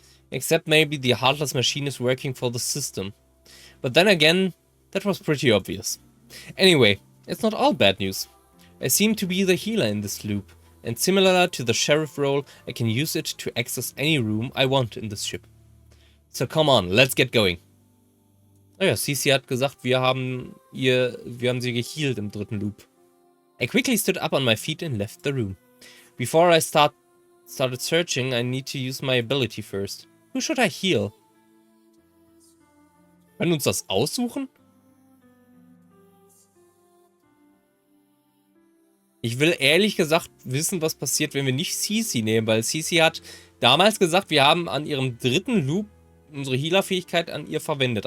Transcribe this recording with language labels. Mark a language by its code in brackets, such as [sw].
[en] Except maybe the heartless machine is working for the system. But then again, that was pretty obvious. Anyway, it's not all bad news. I seem to be the healer in this loop, and similar to the sheriff role, I can use it to access any room I want in this ship. So come on, let's get going. [de] Oh ja, Cici hat gesagt, wir haben sie gehealt im dritten Loop. [en] I quickly stood up on my feet and left the room. Before I started searching, I need to use my ability first. Who should I heal? [de] Können uns das aussuchen? Ich will ehrlich gesagt wissen, was passiert, wenn wir nicht Cici nehmen, weil Cici hat damals gesagt, wir haben an ihrem dritten Loop unsere Healer-Fähigkeit an ihr verwendet.